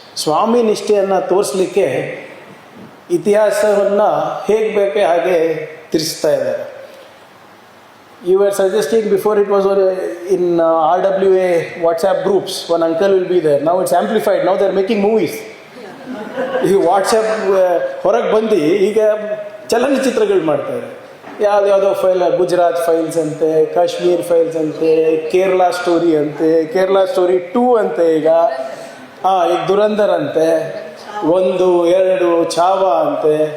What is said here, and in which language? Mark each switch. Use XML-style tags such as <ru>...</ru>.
<kn>ಸ್ವಾಮಿ ನಿಷ್ಠೆಯನ್ನು ತೋರಿಸ್ಲಿಕ್ಕೆ ಇತಿಹಾಸವನ್ನು ಹೇಗೆ ಬೇಕೇ ಹಾಗೆ ತಿರ್ಸ್ತಾ ಇದ್ದಾರೆ.</kn> <en>You were suggesting before it was in RWA WhatsApp groups, one uncle will be there. Now it's amplified. Now they're making movies.</en> <kn>ಈ WhatsApp ಹೊರಗೆ ಬಂದು ಈಗ ಚಲನಚಿತ್ರಗಳು ಮಾಡ್ತಾರೆ. ಯಾವುದೋ ಫೈಲ್, ಗುಜರಾತ್ ಫೈಲ್ಸ್ ಅಂತೆ, ಕಾಶ್ಮೀರ್ ಫೈಲ್ಸ್ ಅಂತೆ, ಕೇರಳ ಸ್ಟೋರಿ ಅಂತೆ, ಕೇರಳ ಸ್ಟೋರಿ 2 ಅಂತೆ, ಈಗ ದುರಂಧರ್ ಅಂತೆ, 1, 2 ಛಾವಾ ಅಂತೆ.</kn>